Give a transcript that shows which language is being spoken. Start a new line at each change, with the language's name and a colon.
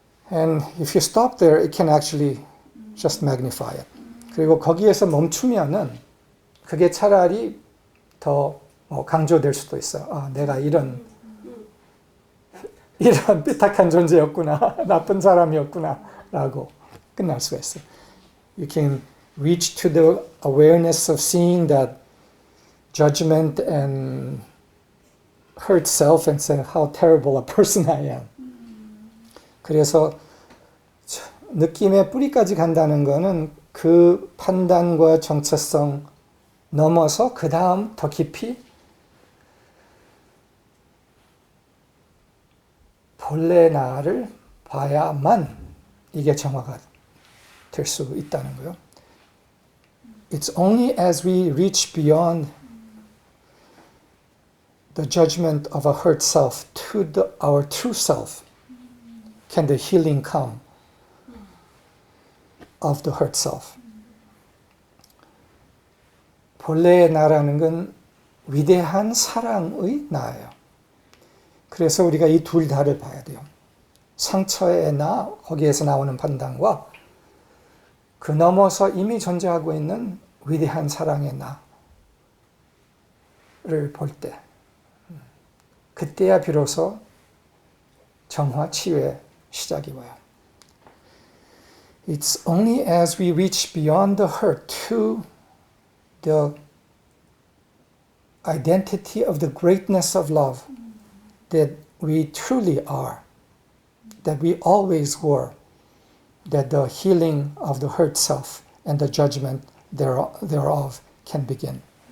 English: And if you stop there, it can actually just magnify it.
Korean: 그리고 거기에서 멈추면은 그게 차라리 더 강조될 수도 있어요. 아, 내가 이런 삐딱한 존재였구나, 나쁜 사람이었구나 라고 끝날 수가 있어요.
English: You can reach to the awareness of seeing that judgment and hurt self and say how terrible a person I am.
Korean: 그래서 느낌의 뿌리까지 간다는 거는 그 판단과 정체성 넘어서 그 다음 더 깊이 본래 나를 봐야만 이게 정화가 될 수 있다는 거예요.
English: It's only as we reach beyond the judgment of a hurt self to our true self can the healing come of the hurt self.
Korean: 본래의 나라는 건 위대한 사랑의 나예요. 그래서 우리가 이 둘 다를 봐야 돼요. 상처의 나, 거기에서 나오는 판단과 그 넘어서 이미 존재하고 있는 위대한 사랑의 나를 볼 때, 그때야 비로소 정화, 치유의 시작이 와요.
English: It's only as we reach beyond the hurt to the identity of the greatness of love that we truly are, that we always were, that the healing of the hurt self and the judgment thereof can begin.